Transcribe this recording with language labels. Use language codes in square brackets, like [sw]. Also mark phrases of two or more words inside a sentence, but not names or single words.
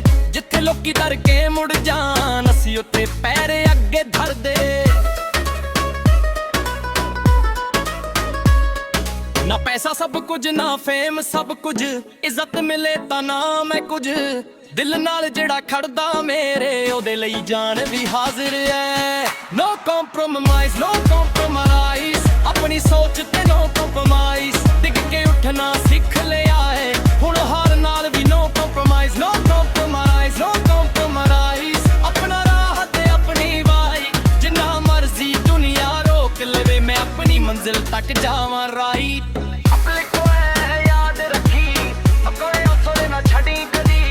[pa] ਜਿੱਥੇ ਲੋਕੀ ਡਰ ਕੇ ਮੁੜ ਜਾਣ, ਅਸੀਂ ਉੱਥੇ ਪੈਰ ਅੱਗੇ ਧਰਦੇ। ਨਾ ਪੈਸਾ ਸਭ ਕੁਝ, ਨਾ ਫੇਮ ਸਭ ਕੁਝ, ਇੱਜ਼ਤ ਮਿਲੇ ਤਾਂ ਨਾ ਮੈਂ ਕੁਝ। ਦਿਲ ਨਾਲ ਜਿਹੜਾ ਖੜਦਾ ਮੇਰੇ, ਉਹਦੇ ਲਈ ਜਾਨ ਵੀ ਹਾਜ਼ਰ ਐ। [en] No compromise, no compromise, [pa] ਆਪਣੀ ਸੋਚ ਤੇ [en] no compromise। [pa] ਡਿੱਗ ਕੇ ਉੱਠਣਾ ਸਿੱਖ ਲਿਆ ਏ, ਹੁਣ ਹਾਰ ਨਾਲ ਵੀ [en] no compromise, no compromise, no compromise, [pa] ਆਪਣਾ ਰਾਹ ਤੇ ਆਪਣੀ ਵਾਈ। ਜਿੰਨਾ ਮਰਜ਼ੀ ਦੁਨੀਆ ਰੋਕ ਲਵੇ, ਮੈਂ ਆਪਣੀ ਮੰਜ਼ਿਲ ਤੱਕ ਜਾਵਾਂ ਰਾਈਟ। ਆਪਣੇ ਕੋਲ ਯਾਦ ਰੱਖੀ, ਆਪਣੇ ਹੌਸਲੇ ਨਾ ਛੱਡੀ ਕਦੀ।